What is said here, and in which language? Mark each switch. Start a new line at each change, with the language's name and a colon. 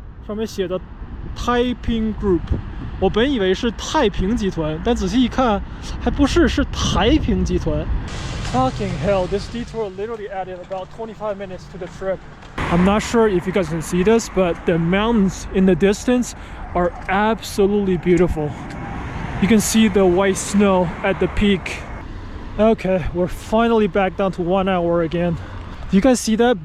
Chinese: 上面写的 Taiping Group。我本以为是太平集团，但仔细一看，还不是，是台平集团。
English: Fucking hell, this detour literally added about 25 minutes to the trip. I'm not sure if you guys can see this, but the mountains in the distance are absolutely beautiful. You can see the white snow at the peak. Okay, we're finally back down to 1 hour again. Do you guys see that?